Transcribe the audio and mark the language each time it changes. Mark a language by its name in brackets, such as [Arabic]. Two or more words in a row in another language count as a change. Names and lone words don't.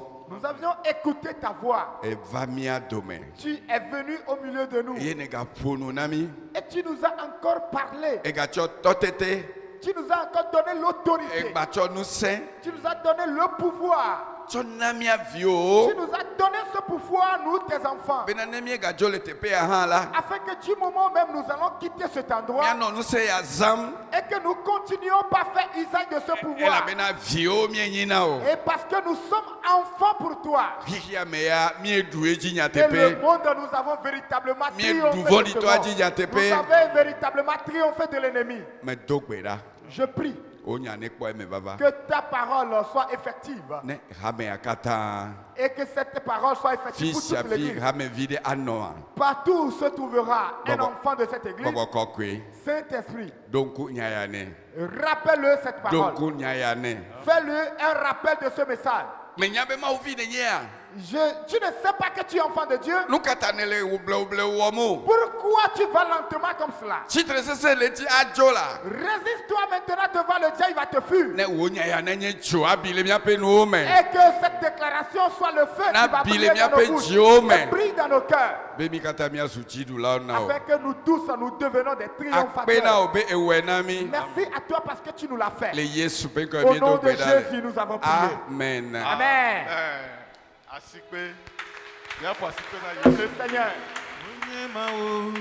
[French] nous avions écouté ta voix. [Ewe] Eva mía dome. [French] Tu es venu au milieu de nous [Ewe] Eye negaƒo nu na mí. [French] et tu nous as encore parlé. [Ewe] Egatsɔ tɔtete. [French] Tu nous as encore donné l'autorité. [Ewe] Egbatsɔ nusẽ. [French] Tu nous as donné le pouvoir. [Ewe] Tsɔ na mía viwo. [French] Tu nous as donné ce pouvoir, nous, tes enfants, [Ewe] Bena ne míegadzo le teƒe ya hã la. [French] afin que du moment même nous allons quitter cet endroit [Ewe] Míanɔ nusẽ ya zãm. [French] et que nous continuions par faire usage de ce pouvoir. [Ewe] Elabena viwo míenyina o. [French] Et parce que nous sommes enfants pour toi. [Ewe] Xixia me ya míeɖu edzi [French] Et le [Ewe] nyateƒe. [French] monde, nous avons véritablement [Ewe] Míeɖu [French] triomphé de ce [Ewe] vɔ̃ɖitɔa dzi [French] monde. [Ewe] nyateƒe. [French] Vous avez véritablement triomphé de l'ennemi. [Ewe] Medo gbe ɖa. [French] Je prie [Ewe] Wonya ne kpɔ eme vava. [French] que ta parole soit effective [Ewe] Ne hamea katã. [French] et que cette parole soit [Ewe] Fi [French] effective pour [Ewe] sia [French] toute [Ewe] fi [French] l'église. [Ewe] hamevi ɖe anɔa. [French] Partout où se trouvera un [Ewe] Gbɔgbɔ- [French] enfant de cette église, [Ewe] Gbɔgbɔ kɔkɔe. [French] Saint-Esprit, [Ewe] Ɖo ŋku nya ya nɛ. [French] rappelle-le cette [Ewe] Ɖo [French] parole. [Ewe] ŋku nya ya nɛ. [French] Fais-le un rappel de ce message. [Ewe] Menya be Mawu vi nenye ya. [French] Tu ne sais pas que tu es enfant de Dieu. [Ewe] Nu ka ta ne le woblewoblewo wɔm o. [French] Pourquoi tu vas lentement comme cela? [Ewe] Tsitre sesẽ le edzi adzo la. [French] Résiste-toi maintenant devant le diable, il va te fuir. [Ewe] Ne wo nya ya nenye dzo abi le míaƒe nuwo me. [French] Et que cette déclaration soit le feu [Ewe] Na [French] qui va [Ewe] bile [French] briller dans [Ewe] miaƒe [French] nos bouches, [Ewe] dziwo me. [French] et brille dans nos cœurs, [Ewe] Be mi katã míazu dziɖulawo na o. [French] afin que nous tous nous devenons des [Ewe] Akpe na [French] triomphateurs. [Ewe] o be ewɔe na mí. [French] Merci à toi parce que tu nous l'as fait. [Ewe] Le Yesu ƒe ŋkɔe [French] Au [Ewe] míedo [French] nom de [Ewe] gbe ɖa [French] Jésus, [Ewe] le. [French] nous avons prié. Amen. Amen. [Ewe] Asikpe. Míaƒo asikpe na Yesu. [French] Seigneur.